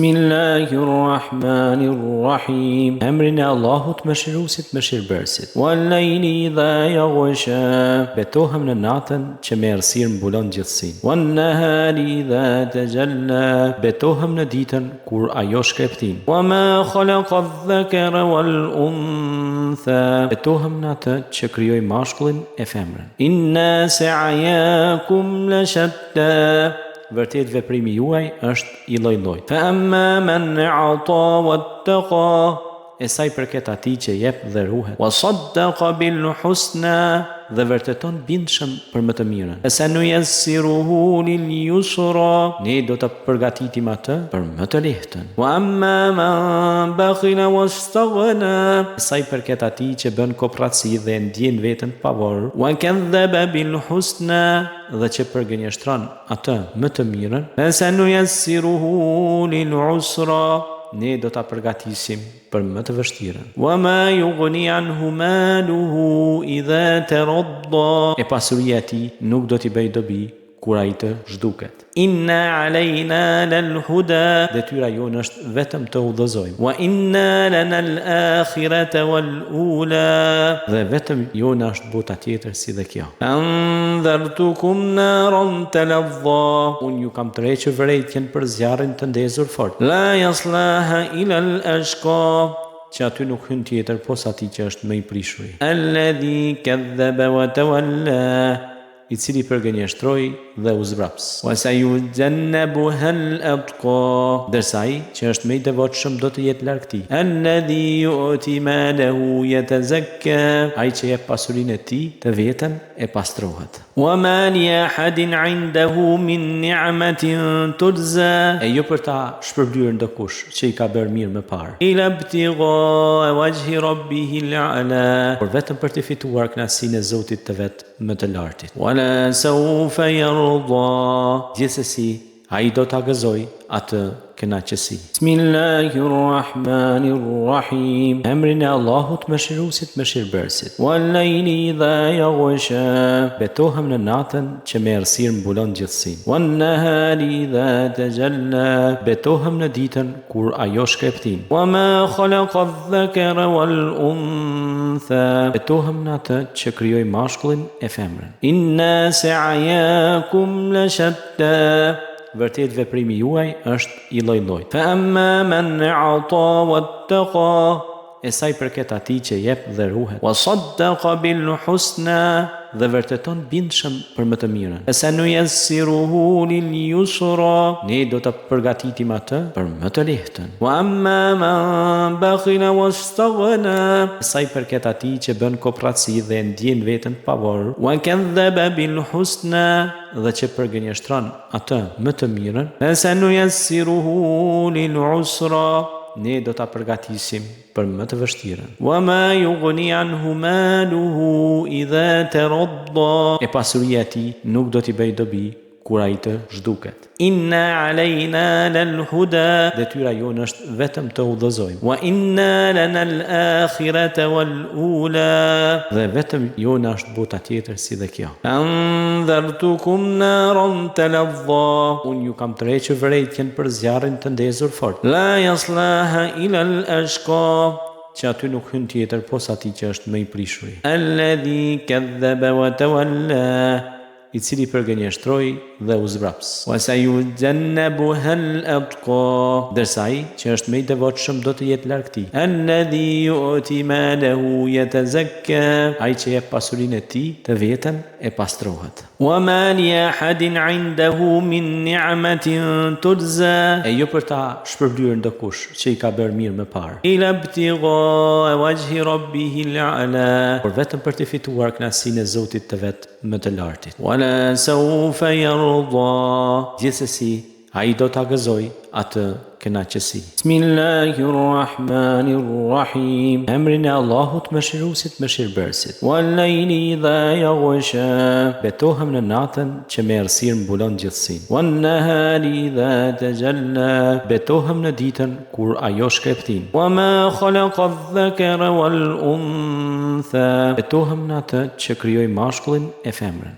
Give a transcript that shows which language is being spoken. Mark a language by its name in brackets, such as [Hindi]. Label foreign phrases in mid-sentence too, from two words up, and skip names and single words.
[Albanian] Bismillahirrahmanirrahim, emrin e Allahut mëshiruesit mëshirbërësit. [Arabic] والليل إذا يغشى, [Albanian] betohem në natën që me errësirë mbulon gjithësinë. [Arabic] والنهار إذا تجلى, [Albanian] betohem në ditën kur ajo shkreptin. [Arabic] وما خلق الذكر والأنثى, [Albanian] betohem në atë që krijoi mashkullin e femrën. [Arabic] إن سعيكم لشتى, [Albanian] vërtet veprimi juaj është i lloj-lloj. [Arabic] فأما من أعطى واتقى, [Albanian] e sa i përket atij që jep dhe ruhet. [Arabic] وصدق بالحسنى, [Albanian] dhe vërteton bindshëm për më të mirën. [Arabic] سنيسره لليسرى, [Albanian] ne do të përgatitim atë për më të lehtën. [Arabic] وأما من بخل واستغنى, [Albanian] sa i përket atij që bën kopratësi dhe ndjen veten të pavarur. [Arabic] وكذب بالحسنى, [Albanian] dhe që përgënjeshtron atë më të mirën. [Arabic] سنيسره للعسرى, [Albanian] ne do ta përgatisim për më të vështirën. [Arabic] وما يغني عنه ماله إذا تردى, [Albanian] e pasuria e tij nuk do t'i bëj dobi kur ai të zhduket. [Arabic] إن علينا للهدى, [Albanian] detyra jonë është vetëm të udhëzojmë. [Arabic] وإن لنا الآخرة والأولى, [Albanian] dhe vetëm jonë është bota tjetër si dhe kjo. [Arabic] أنذرتكم نارا تلظى, [Albanian] unë ju kam tërhequr vërejtjen për zjarrin të ndezur fort. [Arabic] لا يصلاها إلا الأشقى, [Albanian] që aty nuk hyn tjetër posa atij që është më i prishur. [Arabic] الذي كذب وتولى, [Albanian] i cili përgënjeshtroi dhe uzvraps. [Arabic] وسيجنبها الأتقى, [Albanian] ndërsa ai që është më i devotshëm do të jetë larg tij. [Arabic] الذي يؤتي ماله يتزكى, [Albanian] ai që jep pasurinë e tij të vjetën e pastrohet. [Arabic] وما لأحد عنده من نعمة تجزى, [Albanian] e jo për ta shpërblyer ndokush që i ka bërë mirë më parë. [Arabic] إلا ابتغاء وجه ربه الأعلى, [Albanian] por vetëm për të fituar kënaqësinë e Zotit të vet më të lartit. [Arabic] ولسوف يرضى, [Albanian] gjithsesi ai do ta gëzoj atë kënaqësi. Bismillahirrahmanirrahim, emrin e Allahut mëshiruesit mëshirbërësit. [Arabic] والليل إذا يغشى, [Albanian] betohem në natën që me errësirë mbulon gjithësinë. [Arabic] والنهار إذا تجلى, [Albanian] betohem në ditën kur ajo shkreptin. [Arabic] وما خلق الذكر والأنثى, [Albanian] betohem në atë që krijoi mashkullin e femrën. [Arabic] إن سعيكم لشتى, [Albanian] vërtet veprimi juaj është i lloj-lloj. [Arabic] فأما من أعطى واتقى, [Albanian] e sa i përket atij që jep dhe ruhet. [Arabic] وصدق بالحسنى, [Albanian] dhe vërteton bindshëm për më të mirën. [Arabic] سنيسره لليسرى, [Albanian] ne do ta përgatitim atë për më të lehtën. [Arabic] وأما من بخل واستغنى, [Albanian] sa i përket atij që bën kopratësi dhe ndjen veten pavarur. [Arabic] وكذب بالحسنى, [Albanian] dhe që përgënjeshtron atë më të mirën. [Arabic] سنيسره للعسرى, [Albanian] ne do ta përgatisim për më të vështirën. [Arabic] وما يغني عنه ماله إذا تردى, [Albanian] e pasuria e tij nuk do t'i bëj dobi kur ai të zhduket. [Arabic] إن علينا للهدى, [Albanian] detyra jonë është vetëm të udhëzojmë. [Arabic] وإن لنا الآخرة والأولى, [Albanian] dhe vetëm jonë është bota tjetër si dhe kjo. [Arabic] أنذرتكم نارا تلظى, [Albanian] unë ju kam tërhequr vërejtjen për zjarrin të ndezur fort. [Arabic] لا يصلاها إلا الأشقى, [Albanian] që aty nuk hyn tjetër posa atij që është më i prishuri. [Arabic] الذي كذب وتولى, [Albanian] i cili përgënjeshtroi dhe u zbraps. [Arabic] وسيجنبها الأتقى, [Albanian] ndërsa ai që është më i devotshëm do të jetë larg tij. [Arabic] الذي يؤتي ماله يتزكى, [Albanian] ai që jep pasurinë e tij të vjetën e pastrohet. [Arabic] وما لأحد عنده من نعمة تجزى, [Albanian] e jo për ta shpërblyer ndokush që i ka bërë mirë më parë. [Arabic] إلا ابتغاء وجه ربه الأعلى, [Albanian] por vetëm për të fituar kënaqësinë e Zotit të vet më të lartit. [Arabic] ولسوف يرضى, [Albanian] gjithsesi ai do ta gëzoj atë kënaqësi. Bismillahirrahmanirrahim, emrin e Allahut mëshiruesit mëshirbërësit. [Arabic] والليل إذا يغشى, [Albanian] betohem në natën që me errësirë mbulon gjithësinë. [Arabic] والنهار إذا تجلى, [Albanian] betohem në ditën kur ajo shkreptin. [Arabic] وما خلق الذكر والأنثى, [Albanian] betohem në atë që krijoi mashkullin e femrën.